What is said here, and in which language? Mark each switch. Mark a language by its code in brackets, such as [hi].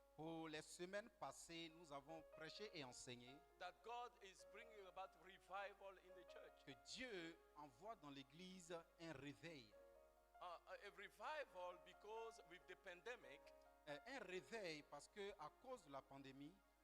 [fr] pour les semaines passées, nous avons prêché et enseigné [en] that God is bringing about revival in the church. [fr] que Dieu envoie dans l'Église un réveil. [en] A revival because with the pandemic, [fr] Un réveil parce que à cause de la pandémie,